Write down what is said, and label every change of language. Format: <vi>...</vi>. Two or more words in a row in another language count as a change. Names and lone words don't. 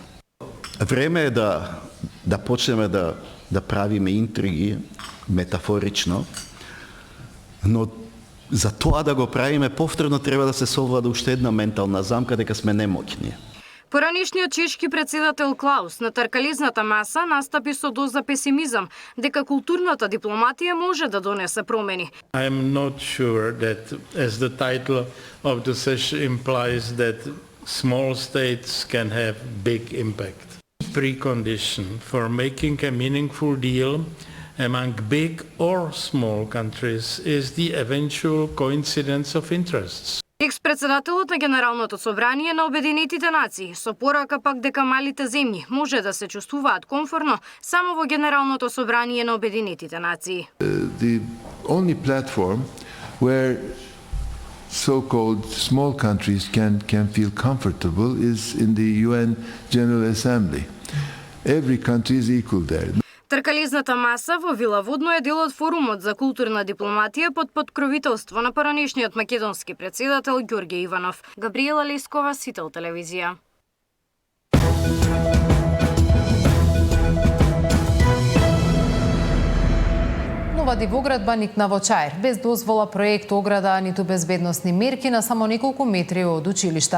<mk>Време е да почнеме да правиме интриги метафорично, но за тоа да го правиме повторно треба да се совлада уште една ментална замка дека сме немоќни. Поранешниот чешки председател Клаус на тркалезната маса настапи со доза песимизам дека културната дипломатија може да донесе промени.</mk> <en>I am not sure that, as the title of the session implies, that small states can have big impact. Precondition for making a meaningful deal among big or small countries is the eventual coincidence of interests.</en> <mk>Екс-председателот на Генералното собрание на Обединетите нации со порака пак дека малите земји може да се чувствуваат комфортно само во Генералното собрание на Обединетите нации.</mk> <en>The only platform where so-called small countries can feel comfortable is in the UN General Assembly. Every country is equal there.</en> <mk>Тркалезната маса во Вила Водно е дел од форумот за културна дипломатија под покровителство на поранешниот македонски председател Ѓорѓе Иванов. Габриела Лескова, Сител телевизија. Нова дивоградба никна во Чаир, без дозвола, проект, ограда, ниту безбедносни мерки на само неколку метри од училишта.</mk>